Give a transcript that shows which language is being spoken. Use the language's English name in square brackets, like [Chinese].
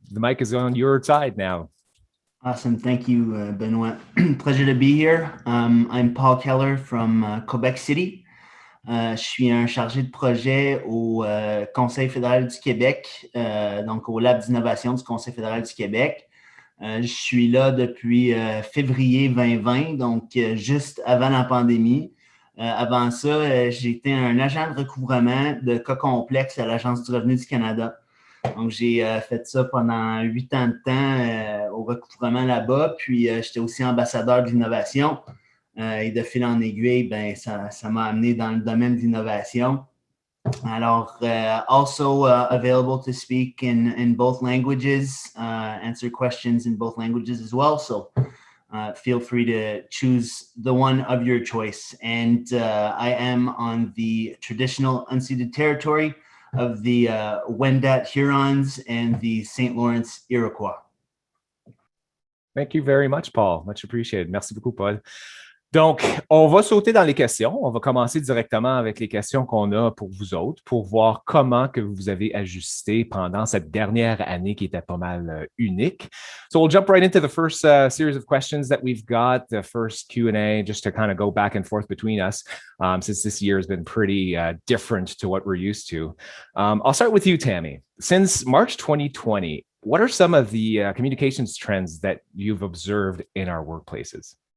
[English] The mic is on your side now. Awesome. Thank you, Benoit. Pleasure to be here. I'm Paul Keller from Quebec City. [French] Je suis un chargé de projet au Conseil fédéral du Québec, donc au Lab d'innovation du Conseil fédéral du Québec. Je suis là depuis février 2020, donc juste avant la pandémie. Avant ça, j'étais un agent de recouvrement de cas complexes à l'Agence du revenu du Canada. Donc, j'ai fait ça pendant 8 ans de temps au recouvrement là-bas. Puis, j'étais aussi ambassadeur de l'innovation. Et de fil en aiguille, ben, ça m'a amené dans le domaine de l'innovation. [English] Alors, also available to speak in both languages, answer questions in both languages as well. So feel free to choose the one of your choice. And I am on the traditional unceded territory of the Wendat Hurons and the St. Lawrence Iroquois. Thank you very much, Paul. Much appreciated. [French] Merci beaucoup, Paul. Donc, on va sauter dans les questions. On va commencer directement avec les questions qu'on a pour vous autres, pour voir comment que vous avez ajusté pendant cette dernière année qui était pas mal unique. [English] So we'll jump right into the first series of questions that we've got, the first Q&A, just to kind of go back and forth between us, since this year has been pretty different to what we're used to. I'll start with you, Tammy. Since March 2020, what are some of the communications trends that you've observed in our workplaces?